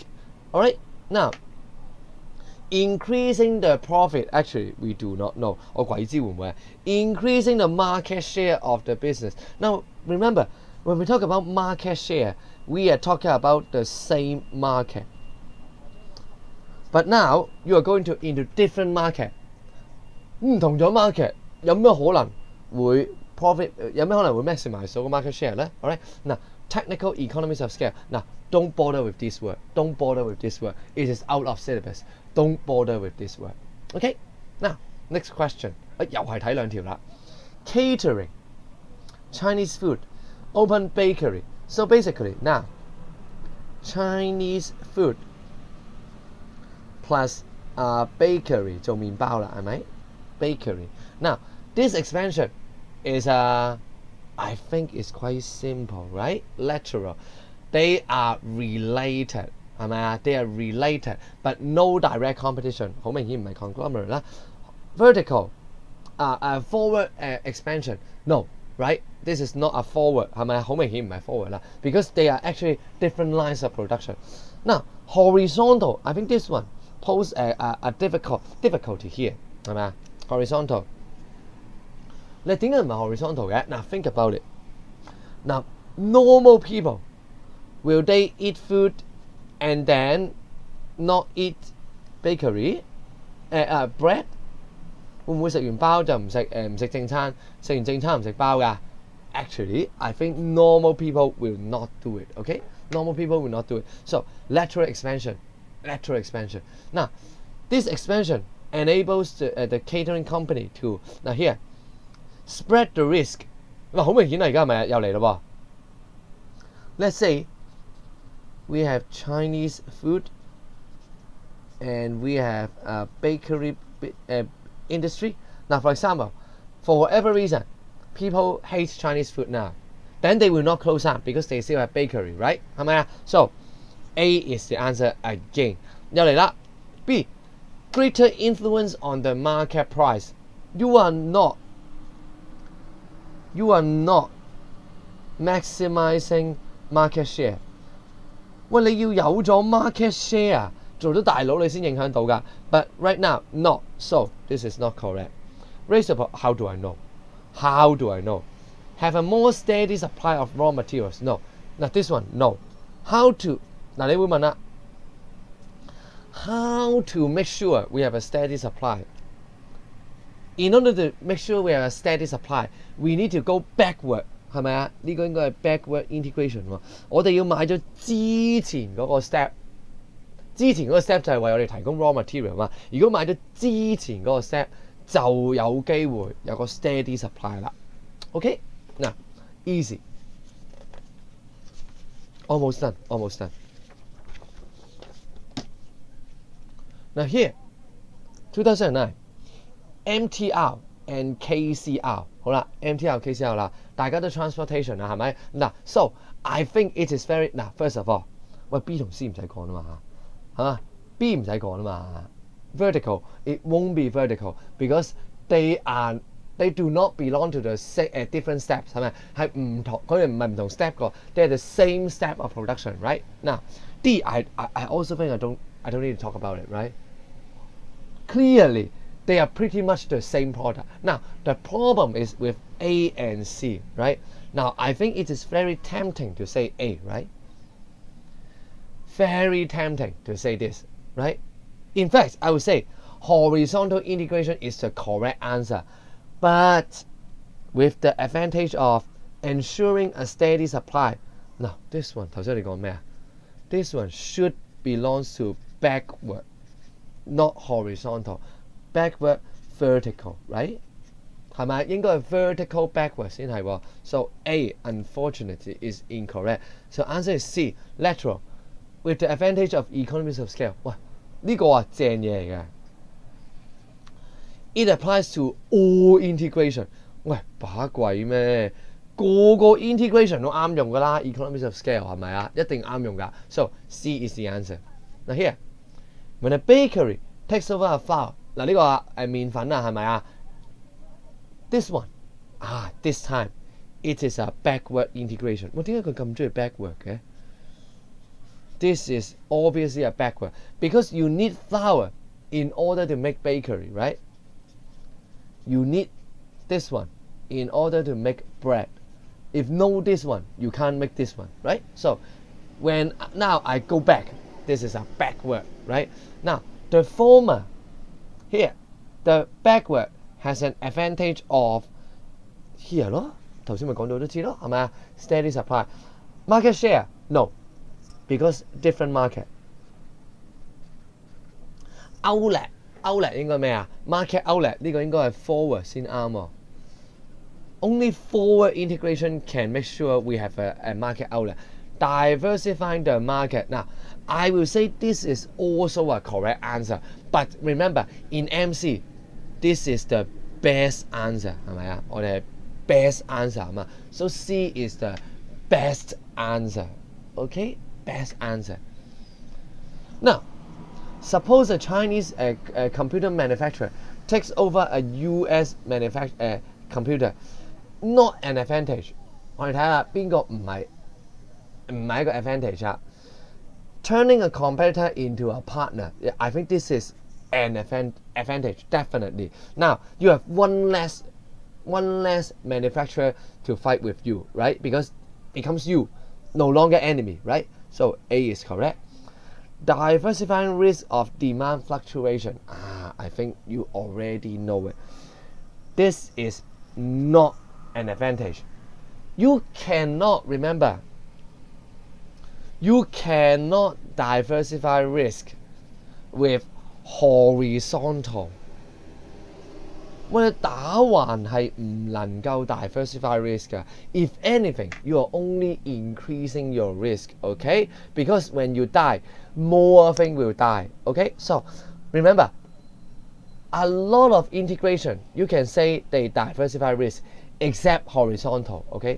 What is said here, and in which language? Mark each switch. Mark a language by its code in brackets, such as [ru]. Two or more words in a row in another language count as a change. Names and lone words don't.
[en] Alright, now increasing the profit, actually we do not know. Increasing the market share of the business. Now remember, when we talk about market share, we are talking about the same market. But now you are going into different market. [yue] 唔同咗 market 有咩可能會 profit 有咩可能會 maximize 到個 market share 咧 [en] ？Alright， 嗱 technical economies of scale 嗱 don't bother with this word, don't bother with this word, it is out of syllabus, don't bother with this word. Okay, now next question [yue] 又係睇兩條啦 [en] catering, Chinese food, open bakery. So basically now Chinese food plus bakery [yue] 做麵包啦係咪？ [en] Bakery. Now, this expansion is I think it's quite simple, right? Lateral. They are related. They are related, but no direct competition. [yue] 好明顯唔係 conglomerate 啦。 [en] Vertical. Forward expansion. No, right? This is not a forward. [yue] 係咪好明顯唔係 forward 啦 [en] because they are actually different lines of production. Now, horizontal. I think this one poses a difficulty here. [yue] 係咪啊？ [en] Horizontal. [yue] 你點解唔係 horizontal 嘅？嗱 [en] think about it. Now, normal people, will they eat food and then not eat bakery? Bread? [yue] 會唔會食完包就唔食正餐，食完正餐唔食包㗎？ [en] Actually, I think normal people will not do it. Okay? Normal people will not do it. So, lateral expansion. Lateral expansion. Now, this expansion enables the catering company to now here spread the risk. [yue] 嗱好明顯啦，而家係咪又嚟咯噃 ？ [en] Let's say we have Chinese food and we have a bakery industry. Now, for example, for whatever reason, people hate Chinese food now. Then they will not close down because they still have bakery, right? [yue] 係咪啊 ？ [en] So A is the answer again. [yue] 又嚟啦 B. [en] Greater influence on the market price. You are not maximizing market share. [yue] 喂，你要有咗 market share 做咗大佬你先影響到㗎。 [en] But right now, not. So this is not correct. Raise up. How do I know? How do I know? Have a more steady supply of raw materials. No. Now this one, no. How to [yue] 嗱，你會問啦 ， [en] how to make sure we have a steady supply? In order to make sure we have a steady supply, we need to go backward， [yue] 係咪啊？呢個應該係 backward integration 喎。我哋要買咗之前嗰個 step， 之前嗰個 step 就係為我哋提供 raw material 嘛。如果買咗之前嗰個 step， 就有機會有個 steady supply 啦。OK， 嗱 ， [en] easy， almost done, almost done。Now here, [yue] 2009。MTR and KCR 好啦 ，MTR KCR 啦，大家都 transportation 啦，係咪？ [en] 嗱 ，so I think it is very 嗱 ，first of all， [yue] 喂 B 同 C 唔使講啦嘛嚇，係嘛 ？B 唔使講啦嘛 ， [en] vertical it won't be vertical because they do not belong to the different steps [yue] 係咪？係唔同，佢哋唔係唔同 step 個 ， [en] they are the same step of production right？嗱 D I also think I don't need to talk about it right？ Clearly。They are pretty much the same product. Now, the problem is with A and C, right? Now, I think it is very tempting to say A, right? Very tempting to say this, right? In fact, I would say horizontal integration is the correct answer. But with the advantage of ensuring a steady supply. Now, this one, [yue] 頭先你講咩啊？ [en] This one should belongs to backward, not horizontal. Backward vertical, right? [yue] 係咪應該係 vertical backward 先係喎 ？ [en] So A unfortunately is incorrect. So answer is C, lateral. With the advantage of economies of scale. [yue] 喂，呢個啊正嘢嚟嘅。 [en] It applies to all integration. [yue] 喂，把鬼咩？個個 integration 都啱用㗎啦 ，economies of scale 係咪啊？一定啱用㗎。 [en] So C is the answer. Now here, when a bakery takes over a flour. [yue] 嗱呢個係麵粉啊，係咪啊 ？ [en] This one this time it is a backward integration。 [yue] 我點解佢咁中意 backward 嘅 ？ [en] This is obviously a backward because you need flour in order to make bakery, right? You need this one in order to make bread. If no this one, you can't make this one, right? So when now I go back, this is a backward, right? Now the former. Here, the backward has an advantage of here [yue] 咯，頭先咪講到都知咯，係咪啊 ？ [en] Steady supply, market share no, because different market. [yue] Outlet 應該咩啊 ？Market outlet 呢個應該係 forward 先啱喎。 [en] Only forward integration can make sure we have a market outlet. Diversifying the market. Now, I will say this is also a correct answer. But remember, in MC, this is the best answer. [yue] 係咪啊？我哋係 best answer 啊嘛。 [en] So C is the best answer. Okay? Best answer. Now, suppose a Chinese computer manufacturer takes over a US computer. Not an advantage. [yue] 我哋睇下邊個唔係一個 advantage 啊。 [en] Turning a competitor into a partner, I think this is an advantage, definitely. Now, you have one less manufacturer to fight with you, right? Because it becomes you, no longer enemy, right? So A is correct. Diversifying risk of demand fluctuation. I think you already know it. This is not an advantage. You cannot diversify risk with horizontal. [yue] 我哋打橫係唔能夠 diversify risk 㗎。 [en] If anything, you are only increasing your risk, okay? Because when you die, more things will die, okay? So remember, a lot of integration, you can say they diversify risk, except horizontal, okay?